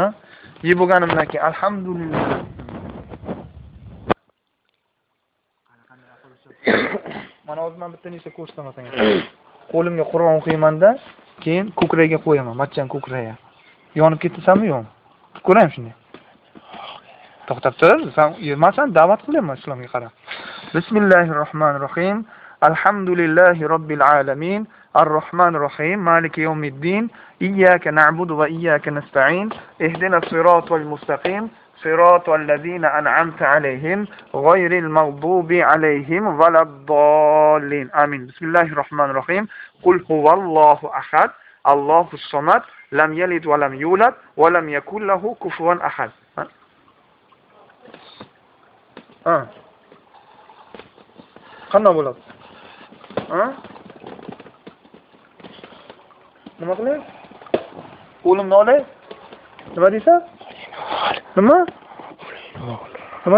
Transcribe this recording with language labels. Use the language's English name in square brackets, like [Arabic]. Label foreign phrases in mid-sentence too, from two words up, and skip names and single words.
[Uzbek] Yeb bo'lganimdan keyin alhamdulillah. Mana o'zim bitta narsa ko'rsataman senga. Qo'limga Qur'on o'qiyman-da, keyin ko'kragiga qo'yaman, matchan ko'kragiga. Yonib ketasanmi, yo'qmi? Ko'raymi shunday. To'xtab tur, sen yemasan, da'vat qilaman islomga qarab. [Arabic] بسم الله الرحمن الرحيم. الحمد لله رب العالمين. الرحمن الرحيم مالك يوم الدين. إياك نعبد وإياك نستعين اهدنا الصراط المستقيم. صراط الذين أنعمت عليهم غير المغضوب عليهم ولا الضالين. Amin. بسم الله الرحمن الرحيم. قل هو الله أحد الله الصمد. لم يلد ولم يولد ولم يكن له كفوا أحد. [Uzbek] Qanday bo'ladi? Nima qilayapsiz? Qo'limni olay? Nima deysan? Nima? Nima?